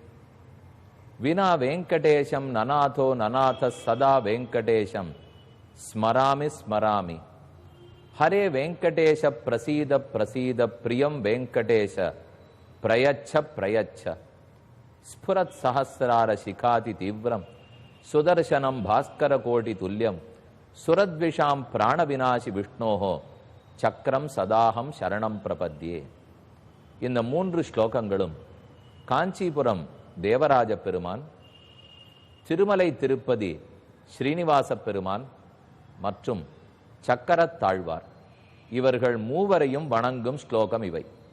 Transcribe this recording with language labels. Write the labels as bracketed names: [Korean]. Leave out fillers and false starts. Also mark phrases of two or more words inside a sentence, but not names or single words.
[Sanskrit] विना वेंकटेशम ननाथो ननाथ सदा वेंकटेशम स्मरामि स्मरामि हरे वेंकटेश प्रसीद प्रसीद प्रियम वेंकटेश प्रयच्छ प्रयच्छ स्फुरत् सहस्रार शिखाति तीव्रम सुदर्शनम भास्कर कोटि तुल्यम सुरद्विषाम प्राण विनाशि विष्णोः चक्रं सदाहं शरणं प्रपद्ये. [Tamil] இந்த 3 ஸ்லோகங்களும் காஞ்சிபுரம் தேவராஜ பெருமான், திருமலை திருப்பதி ஸ்ரீனிவாச பெருமான் மற்றும் சக்கரத்தாழ்வார் இவர்கள் மூவரையும் வணங்கும் ஸ்லோகம் இவை.